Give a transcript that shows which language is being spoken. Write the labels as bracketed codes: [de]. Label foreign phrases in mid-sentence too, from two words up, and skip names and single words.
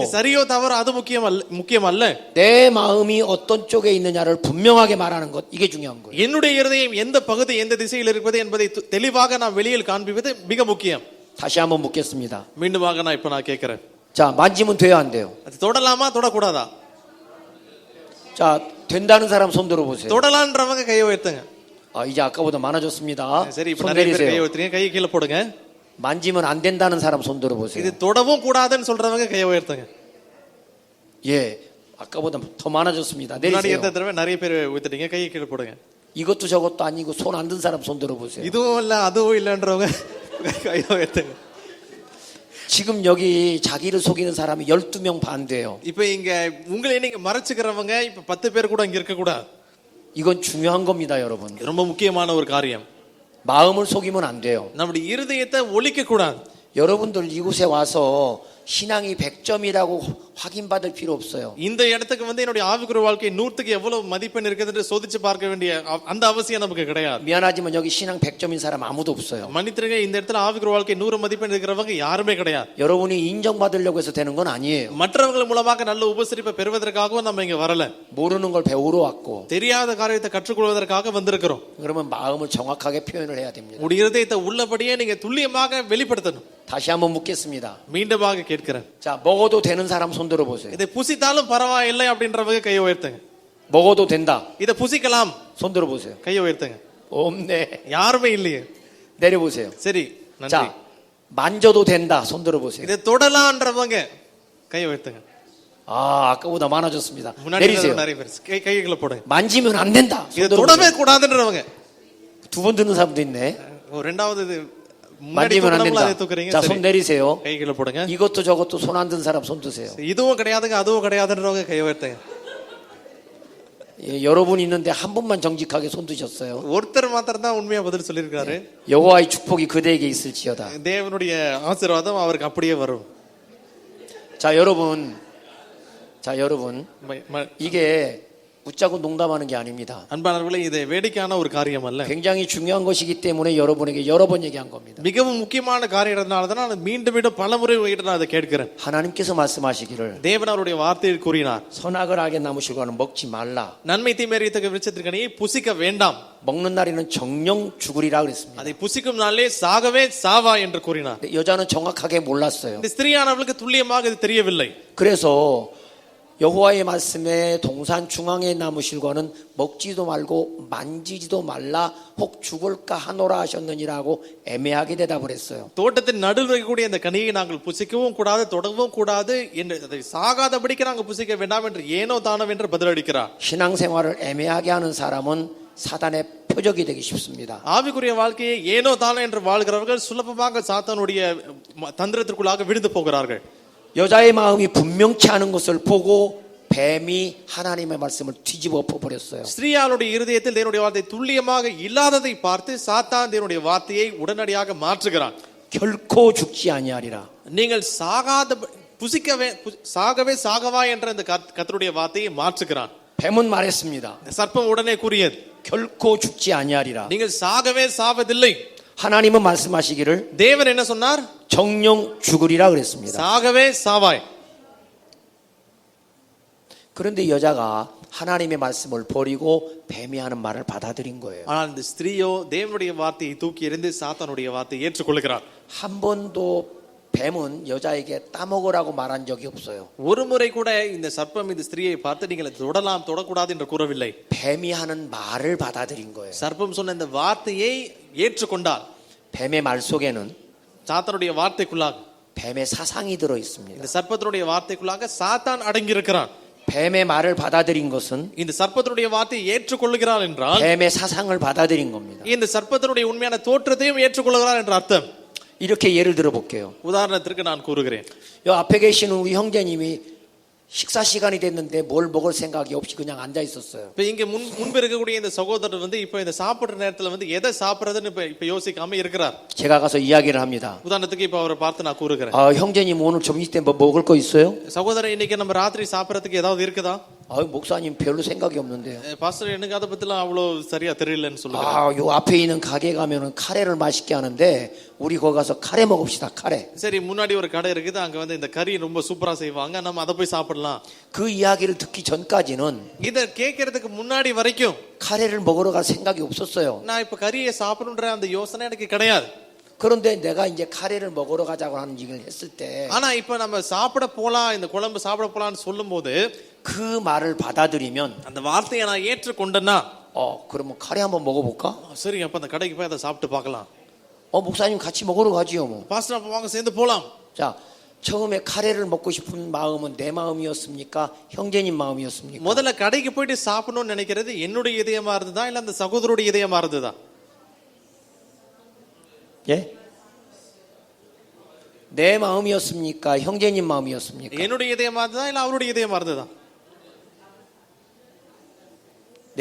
[ta] சரியோ தவறோ அது முக்கியம் அல்ல. [ko] 내 마음이 어떤 쪽에 있느냐를 분명하게 말하는 것 이게 중요한 거예요. [ta] என்னுடைய இருதயம் எந்த பகுதி எந்த திசையில் இருப்பது என்பதை தெளிவாக நாம் வெளியில் காண்பிப்பது மிக முக்கியம். [ko] 다시 한번 묻겠습니다. [ta] மீண்டுமாக நான் கேட்கிறேன். [ko] 자, 만지면 돼요, 안 돼요? [ta] அது தொடலாமா தொடக்கூடாதா? [ko] 자, 된다는 사람 손 들어보세요. [ta] தொடலான்றவங்க கையை உயர்த்துங்க. [ko] 이제 아까보다 많아졌습니다. [ta] சரி, இப்ப [ko] 손 [ta] நிறைய பேர் கையை [ko] 내리세요. [ta] உயர்த்துறீங்க. கையை கீழே போடுங்க. [ko] 만지면 안 된다는 사람 손 들어보세요. [ta] இது தொடவும் கூடாதுன்னு சொல்றவங்க கையை உயர்த்துங்க. [ko] 예, 아까보다 더 많아졌습니다. [ta] முன்னாடி [ko] 내리세요. [ta] இருந்த தடவை நிறைய பேர் உயர்த்துட்டீங்க. கையை கீழே போடுங்க. [ko] 이것도 저것도 아니고 손 안 든 사람 손 들어보세요. [ta] இதுவும் இல்ல அதுவும் இல்லன்றவங்க கையை உயர்த்துங்க. [ko] 지금 여기 자기를 속이는 사람이 12명 반대예요. [ta] இப்ப இங்க உங்களை நீங்க மறைச்சுக்கிறவங்க இப்ப 10 பேர் கூட இங்க இருக்க கூடாது. [ko] 이건 중요한 겁니다, 여러분. [ta] ரொம்ப முக்கியமான ஒரு காரியம். [ko] 마음을 속이면 안 돼요. [ta] நம்முடைய இருதயத்தை ஒழிக்க கூடாது. [ko] 여러분들 이곳에 와서 신앙이 100점이라고 확인받을 필요 없어요. [ta] இந்த இடத்துக்கு வந்து என்னுடைய ஆவிக்குரிய வாழ்க்கை 100க்கு எவ்வளவு மதிப்பெண் இருக்குதுன்னு சோதிச்சு பார்க்க வேண்டிய அந்த அவசியம் நமக்கு கிடையாது. [ko] 미안하지만 여기 신앙 100점인 사람 아무도 없어요. [ta] மன்னித்திருங்க, இந்த இடத்துல ஆவிக்குரிய வாழ்க்கை 100 மதிப்பெண் இருக்கிறவங்க யாருமே கிடையாது. [ko] 여러분이 인정받으려고 해서 되는 건 아니에요. [ta] மற்றவர்கள் மூலமாக நல்ல உபசரிப்பை பெறுவதற்காகவும் நம்ம இங்க வரல. [ko] 모르는 걸 배우러 왔고. [ta] தெரியாத காரியத்தை கற்றுக்கொள்வதற்காக வந்திருக்கிறோம். [ko] 그러면 마음을 정확하게 표현을 해야 됩니다. [ta] உடைய இருதயத்தை உள்ளபடியே நீங்க துல்லியமாக வெளிப்படுத்தணும். [ko] 다시 한번 묻겠습니다. [ta] மீண்டுமாக கேட்கிறேன். [ko] 자, 먹어도 되는 사람 손 들어 보세요. [ta] இதை புசித்தாலும் பரவாயில்லை அப்படின்றவங்க கையை உயர்த்துங்க. [ko] 먹어도 된다. [ta] இதை புசிக்கலாம், [ko] 손 들어 보세요. [ta] கையை உயர்த்துங்க. [ko] 없네. [ta] யாருமே இல்லையே. [ko] 내려 보세요. [ta] சரி, நன்றி. [ko] 자, 만져도 된다. 손 들어 보세요. [ta] இதை தொடலான்றவங்க கையை உயர்த்துங்க. [ko] 아, 아까보다 많아졌습니다. [ta] முன்னாடி [ko] 내리세요. [ta] நிறைய பேர் கைகளை போடுங்க. [ko] 만지면 안 된다. 손 [ta] இதை [ko] 들어 [ta] தொடவே [ko] 보세요. [ta] கூடாதுன்றவங்க. [ko] 두 번 듣는 사람도 있네. [ta] ரெண்டாவது இது முன்னாடி [ko] 만지면 안 [ta] தொடலாம்ல அதை [ko] 된다. [ta] தூக்குறீங்க. [ko] 자, [ta] சரி, [ko] 손 내리세요. [ta] கைகளை போடுங்க. [ko] 이것도 저것도 손 안 든 사람 손 드세요. [ta] இதுவும் கிடையாதுங்க அதுவும் கிடையாதுன்றவங்க கையை உயர்த்துங்க. [ko] 예, 여러분 있는데 한 분만 정직하게 손 드셨어요. [ta] ஒருத்தர் மாத்திரம் தான் உண்மையா பதில் சொல்லியிருக்காரு. [ko] 여호와의 축복이 그대에게 있을지어다. [ta] தேவனுடைய ஆசீர்வாதம் அவருக்கு அப்படியே வரும். [ko] 자, 여러분, 이게 웃자고 농담하는 게 아닙니다. [ta] அன்பானவர்களே, இது வேடிக்கையான ஒரு காரியம் அல்ல. [ko] 굉장히 중요한 것이기 때문에 여러분에게 여러 번 얘기한 겁니다. [ta] மிகவும் முக்கியமான காரியம்னால தான் நான் மீண்டும் மீண்டும் பலமுறை உங்ககிட்ட நான் அதை கேட்கிறேன். [ko] 하나님께서 말씀하시기를 [ta] தேவன் அவருடைய வார்த்தையில் கூறினார், [ko] 선악을 하게 나무실과는 먹지 말라. [ta] நன்மை தீமை அறியத்தக்க விருட்சத்திற்கனியை புசிக்க வேண்டாம். [ko] 먹는 날에는 정령 죽으리라 그랬습니다. [ta] அதை புசிக்கும் நாளே சாகவே சாவா என்று கூறினார். [ko] 근데 여자는 정확하게 몰랐어요. [ta] இந்த ஸ்திரீயானவளுக்கு துல்லியமாக இது தெரியவில்லை. [ko] 그래서 여호와의 말씀에 동산 중앙에 나무실과는 먹지도 말고 만지지도 말라 혹 죽을까 하노라 하셨느니라고 애매하게 대답을 했어요. [ta] தோட்டத்தின் நடுவில் இருக்கக்கூடிய இந்த கனியை நாங்கள் புசிக்கவும் கூடாது தொடவும் கூடாது என்று அதை சாகாதபடிக்கு நாங்கள் புசிக்க வேண்டாம் என்று ஏனோ தானோ என்று பதிலளிக்கிறார். [ko] 신앙생활을 애매하게 하는 사람은 사단의 표적이 되기 쉽습니다. [ta] ஆவிக்குரிய வாழ்க்கையை ஏனோ தானோ என்று வாழ்கிறவர்கள் சுலபமாக சாத்தானுடைய தந்திரத்திற்குள்ளாக விழுந்து போகிறார்கள். [ko] 여자의 마음이 분명치 않은 것을 보고 뱀이 하나님의 말씀을 뒤집어 엎어버렸어요. [ta] ஸ்திரீயாளுடைய இருதயத்தில் தேவனுடைய வார்த்தை துல்லியமாக இல்லாததை பார்த்து சாத்தான் தேவனுடைய வார்த்தையை உடனடியாக மாற்றுகிறான். [ko] 결코 죽지 아니하리라. [ta] நீங்கள் சாகவே சாகவா என்ற இந்த கர்த்தருடைய வார்த்தையை மாற்றுகிறான். [ko] 뱀은 말했습니다. [ta] சர்ப்பம் உடனே கூறியது, [ko] 결코 죽지 아니하리라. [ta] நீங்கள் சாகவே சாவதில்லை. [ko] 하나님은 말씀하시기를 [ta] தேவன் என்ன சொன்னார்? [ko] 정령 죽으리라 그랬습니다. [ta] சாகவே சாவாய். [ko] 그런데 여자가 하나님의 말씀을 버리고 뱀이 하는 말을 받아들인 거예요. [ta] ஆனால் இந்த ஸ்திரீயோ தேவனுடைய வார்த்தையை தூக்கி எறிந்து சாத்தானுடைய வார்த்தையை ஏற்றுக்கொள்கிறார். [ko] 한 번도 뱀은 여자에게 따먹으라고 말한 적이 없어요. [ta] ஒரு முறை கூட இந்த சர்ப்பம் இந்த ஸ்திரீயை பார்த்து நீங்கள் தொடலாம் தொடக்கூடாது என்று கூறவில்லை. [ko] 뱀이 하는 말을 받아들인 거예요. [ta] சர்ப்பம் சொன்ன இந்த வார்த்தையை ஏற்றுக்கொண்டார். [ko] 뱀의 말 속에는 [ta] சாத்தானுடைய வார்த்தைக்குள்ளாக [ko] 뱀의 사상이 들어 있습니다. [ta] இந்த சர்ப்பத்தினுடைய வார்த்தைக்குள்ளாக சாத்தான் அடங்கி இருக்கிறான். [ko] 뱀의 말을 받아들인 것은 [ta] இந்த சர்ப்பத்தினுடைய வார்த்தையை ஏற்றுக்கொள்கிறார் என்றால் [ko] 뱀의 사상을 받아들인 겁니다. [ta] இந்த சர்ப்பத்தினுடைய உண்மையான தோற்றத்தையும் ஏற்றுக்கொள்கிறார் என்ற அர்த்தம். [ko] 이렇게 예를 들어 볼게요. [ta] உதாரணத்திற்கு நான் கூறுகிறேன். [ko] 요 앞에 계시는 우리 형제님이 식사 시간이 됐는데 뭘 먹을 생각이 없이 그냥 앉아 있었어요. [ta] இப்ப இங்க முன்பு இருக்கக்கூடிய இந்த சகோதரர் வந்து இப்ப இந்த சாப்பிடுற நேரத்துல வந்து எதை சாப்பிடுறதுன்னு இப்ப யோசிக்காம இருக்கிறார். [ko] 제가 가서 이야기를 합니다. [ta] உதாரணத்துக்கு இப்ப அவரை பார்த்து நான் கூறுகிறேன், [ko] 형제님 오늘 점심 때 뭐 먹을 거 있어요? [ta] சகோதரர் இன்னைக்கு நம்ம ராத்திரி சாப்பிடறதுக்கு ஏதாவது இருக்குதா? [ko] 목사님 별로 생각이 없는데요. [ta] பாஸ்டர் எனக்கு அதை பத்திலாம் அவ்வளவு சரியா தெரியலன்னு சொல்லுங்க. [ko] 요 앞에 있는 가게 가면은 카레를 맛있게 하는데 우리 거기 가서 카레 먹읍시다. 카레. [ta] சரி, முன்னாடி ஒரு கடை இருக்குது, அங்க வந்து இந்த கறி ரொம்ப சூப்பரா செய்வாங்க, நம்ம அதை போய் சாப்பிடலாம். [ko] 그 이야기를 듣기 전까지는 [ta] இத கேட்கறதுக்கு முன்னாடி வரைக்கும் [ko] 카레를 먹으러 갈 생각이 없었어요. [ta] நான் இப்ப கறியை சாப்பிடணுன்ற அந்த யோசனை எனக்கு கிடையாது. [ko] 그런데 내가 이제 카레를 먹으러 가자고 하는 얘기를 했을 때 [ta] ஆனா இப்ப நம்ம சாப்பிட போலாம், இந்த குழம்பு சாப்பிட போலாம்னு சொல்லும்போது [ko] 그 말을 받아들이면 [ta] அந்த வார்த்தையை நான் ஏற்றுக்கொண்டேன்னா, [ko] 그러면 카레 한번 먹어볼까? [ta] சரி அப்ப அந்த கடைக்கு போய் அதை சாப்பிட்டு பார்க்கலாம். [ko] 목사님 같이 먹으러 가지요 뭐. [ta] பாஸ்டர் அப்ப வாங்க சேர்ந்து போலாம். [ko] 자, 처음에 카레를 먹고 싶은 마음은 내 마음이었습니까? 형제님 마음이었습니까? [ta] முதல்ல கடைக்கு போயிட்டு சாப்பிடணும்னு நினைக்கிறது என்னுடைய இதயமா இருந்ததா இல்ல அந்த சகோதரருடைய இதயமா இருந்ததா? [ko] 예? 내 마음이었습니까? 형제님 마음이었습니까? [ta] என்னுடைய இதயமா இருந்ததா இல்ல அவருடைய இதயமா இருந்ததா?